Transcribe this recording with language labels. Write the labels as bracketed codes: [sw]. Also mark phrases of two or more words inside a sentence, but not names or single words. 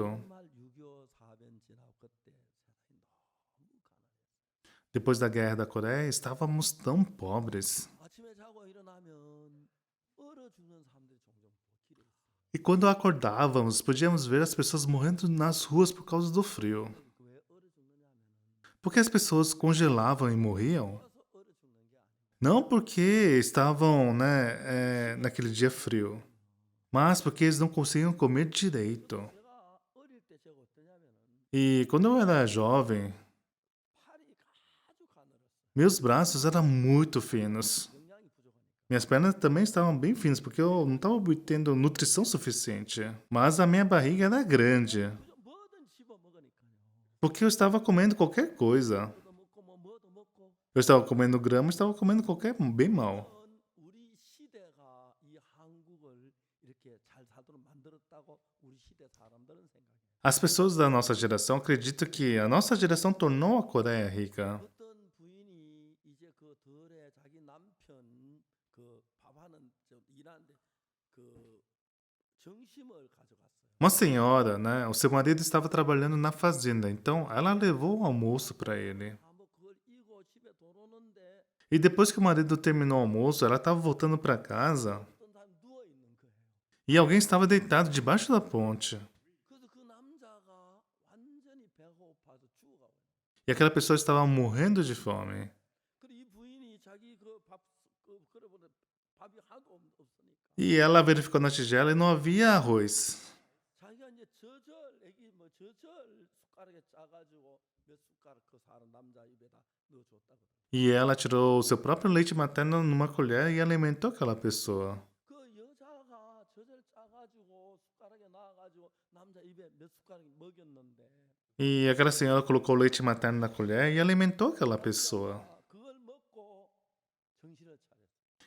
[ko] 정말 6.25 사변 지나고 그때 세상이 너무 가난했어요. [pt] Depois da guerra da Coreia, estávamos tão pobres. [ko] 아침에 자고 일어나면 얼어 죽는 사람들이 종종 길에 있어요. [pt] E quando acordávamos, podíamos ver as pessoas morrendo nas ruas por causa do frio. [ko] 왜 얼어 죽느냐면은 [pt] Porque as pessoas congelavam e morriam? [ko] 얼어서 얼어 죽는 게 아니에요. [pt] Não porque estavam, naquele dia frio, mas porque eles não conseguiam comer direito. [ko] 제가 어릴 때 제가 어떠냐면은 [pt] E quando eu era jovem, [ko] 팔이 아주 가늘었어요. [pt] meus braços eram muito finos. [ko] 영양이 부족하니까. [pt] Minhas pernas também estavam bem finas, porque eu não estava obtendo nutrição suficiente. Mas a minha barriga era grande, [ko] 뭐든 씹어 먹으니까요. [pt] porque eu estava comendo qualquer coisa. [ko] 뭐도 먹고 뭐도 먹고. [pt] Eu estava comendo grama, estava comendo qualquer bem mal. [ko] 우리 시대가 이 한국을 이렇게 잘 살도록 만들었다고 우리 시대 사람들은 생각해요. [pt] As pessoas da nossa geração acreditam que a nossa geração tornou a Coreia rica. [ko] 어떤 부인이 이제 그 덜에 자기 남편 그 밥하는 일하는데 그 점심을 가져갔어요. [pt] Uma senhora, né? O seu marido estava trabalhando na fazenda, então ela levou o almoço para ele. [ko] 뭐 그걸 이고 집에 돌아오는데 [pt] E depois que o marido terminou o almoço, ela estava voltando para casa [ko] 어떤 사람 누워 있는 거예요. [pt] e alguém estava deitado debaixo da ponte. [ko] 그래서 그 남자가 완전히 배가 고파서 죽어가고. [pt] E aquela pessoa estava morrendo de fome. [ko] 그리고 이 부인이 자기 그밥 그래보다 밥이 하나도 없으니까 [pt] E ela verificou na tigela e não havia arroz. [ko] 자기가 이제 애기 숟가락에 짜가지고 몇 숟가락 그 사람 남자 입에다 넣어줬다 그래. [pt] E ela tirou o seu próprio leite materno numa colher e alimentou aquela pessoa. [ko] 그 여자가 짜가지고 숟가락에 넣어가지고 남자 입에 몇 숟가락 먹였는데 [pt] E aquela senhora colocou o leite materno na colher e alimentou aquela pessoa. [ko] 그걸 먹고 정신을 차렸어.